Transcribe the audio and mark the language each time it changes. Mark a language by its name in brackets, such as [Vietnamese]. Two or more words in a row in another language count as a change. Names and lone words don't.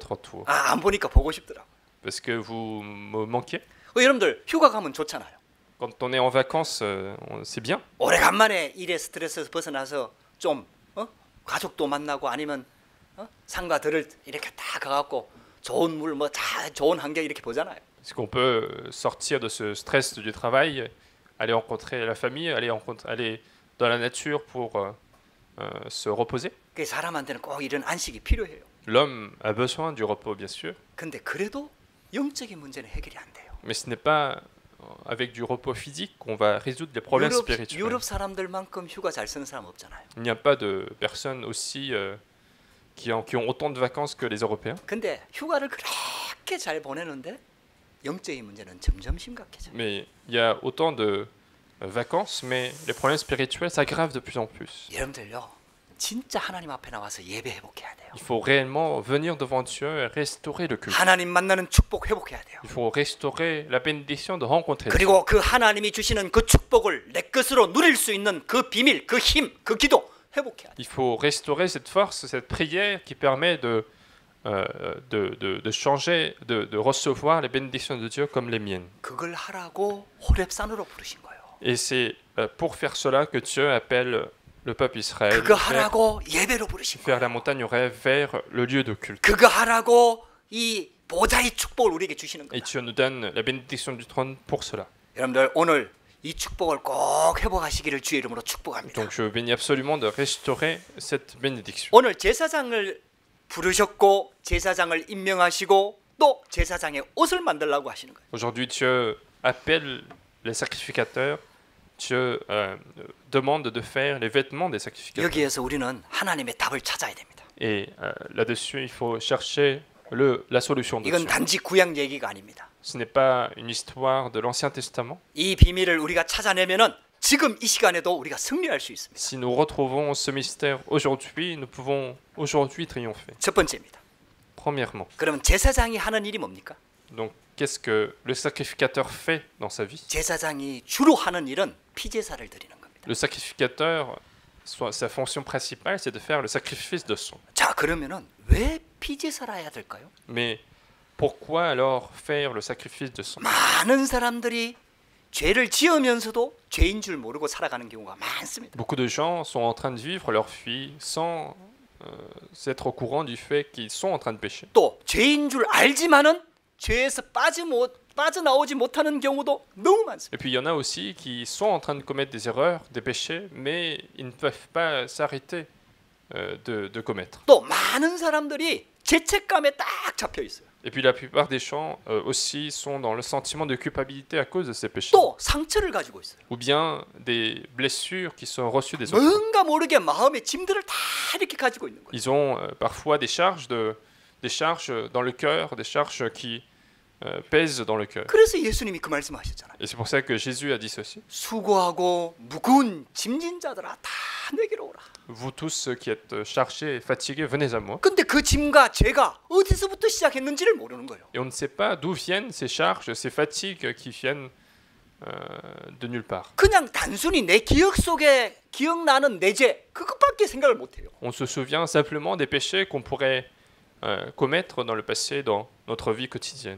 [Korean] 안 보니까 보고 싶더라고. [French] parce que vous me manquez. [Korean] 여러분들 휴가 가면 좋잖아요. [French] Quand on est en vacances, c'est bien. [Korean] 오래간만에 일의 스트레스에서 벗어나서 좀 가족도 만나고 아니면 상가들을 이렇게 다 가갖고 좋은 물 뭐 좋은 환경 이렇게 보잖아요. [French] Parce qu'on peut sortir de ce stress du travail, aller rencontrer la famille, aller dans la nature pour se reposer. [Korean] 그 사람한테는 꼭 이런 안식이 필요해요. [French] L'homme a besoin du repos, bien sûr, [Korean] 근데 그래도 영적인 문제는 해결이 안 돼요. [French] mais ce n'est pas avec du repos physique qu'on va résoudre les problèmes spirituels. [Korean] 유럽 사람들만큼 휴가 잘 쓰는 사람 없잖아요. [French] Il n'y a pas de personnes aussi qui ont autant de vacances que les Européens. [Korean] 근데 휴가를 그렇게 잘 보내는데 영적인 문제는 점점 심각해져요. [French] Mais il y a autant de vacances, mais les problèmes spirituels s'aggravent de plus en plus. [Korean] 여러분들요, 진짜 하나님 앞에 나와서 예배 회복해야 돼요. [French] Il faut réellement venir devant Dieu et restaurer le culte. [Korean] 하나님 만나는 축복 회복해야 돼요. [French] Il faut restaurer la bénédiction de rencontrer Dieu. [Korean] 그리고 그 하나님이 주시는 그 축복을 내 것으로 누릴 수 있는 그 비밀, 그 힘, 그 기도 회복해야 돼요. [French] Il faut restaurer cette force, cette prière qui permet de changer, de recevoir les bénédictions de Dieu comme les miennes. [Korean] 그걸 하라고 호렙산으로 부르신 거예요. [French] Et c'est pour faire cela que Dieu appelle le peuple Israël [Korean] 그거 하라고 예배로 부르신 [French] vers [Korean] 거예요. [French] la montagne au rêve, vers le lieu de culte. [Korean] 그거 하라고 이 보좌의 축복을 우리에게 주시는 [French] Et [Korean] 거예요. [French] Dieu nous donne la bénédiction du trône pour cela. [Korean] 여러분들 오늘 이 축복을 꼭 회복하시기를 주의 이름으로 축복합니다. [French] Donc je bénis absolument de restaurer cette bénédiction. [Korean] 오늘 제사장을 부르셨고 제사장을 임명하시고 또 제사장의 옷을 만들라고 하시는 거예요. [French] Aujourd'hui, Dieu appelle les sacrificateurs. Dieu demande de faire les vêtements des sacrificateurs. [Korean] 여기에서 우리는 하나님의 답을 찾아야 됩니다. [French] Et là-dessus, il faut chercher la solution de [Korean] 이건 [French] Dieu. [Korean] 단지 구약 얘기가 아닙니다. [French] Ce n'est pas une histoire de l'Ancien Testament. [Korean] 이 비밀을 우리가 찾아내면은 지금 이 시간에도 우리가 승리할 수 있습니다. [French] Si nous retrouvons ce mystère aujourd'hui, nous pouvons aujourd'hui triompher. [Korean] 첫 번째입니다. [French] Premièrement, [Korean] 그러면 제사장이 하는 일이 뭡니까? [French] donc qu'est-ce que le sacrificateur fait dans sa vie? [Korean] 제사장이 주로 하는 일은 피제사를 드리는 겁니다. [French] Le sacrificateur, sa fonction principale, c'est de faire le sacrifice de sang. [Korean] 자, 그러면은 왜 피제사라 해야 될까요? [French] Mais pourquoi alors faire le sacrifice de sang? [Korean] 많은 사람들이 죄를 지으면서도 죄인 줄 모르고 살아가는 경우가 많습니다. [French] Beaucoup de gens sont en train de vivre leur vie sans être au courant du fait qu'ils sont en train de pécher. [Korean] 또 죄인 줄 알지만은 죄에서 빠져나오지 못하는 경우도 너무 많습니다. [French] Et puis il y en a aussi qui sont en train de commettre des erreurs, des péchés, mais ils ne peuvent pas s'arrêter de commettre. [Korean] 또 많은 사람들이 죄책감에 딱 잡혀 있어요. [French] Et puis la plupart des gens aussi sont dans le sentiment de culpabilité à cause de ces péchés. [Korean] 또 상처를 가지고 있어요. [French] Ou bien des blessures qui sont reçues des autres. [Korean] 뭔가 모르게 마음의 짐들을 다 이렇게 가지고 있는 거예요. [French] Ils ont parfois des charges dans le cœur, des charges qui pèsent dans le cœur. [Korean] 그래서 예수님이 그 말씀하셨잖아요. [French] Et c'est pour ça que Jésus a dit ceci. [Korean] 수고하고 무거운 짐진 자들아 다 내게로 오라. [French] Vous tous ceux qui êtes chargés et fatigués, venez à moi. [Korean] 근데 그 짐과 죄가 어디서부터 시작했는지를 모르는 거예요. [French] Et on ne sait pas d'où viennent ces charges, ces fatigues qui viennent de nulle part. [Korean] 그냥 단순히 내 기억 속에 기억나는 내 죄 그것밖에 생각을 못 해요. [French] On se souvient simplement des péchés qu'on pourrait commettre dans le passé, dans notre vie quotidienne.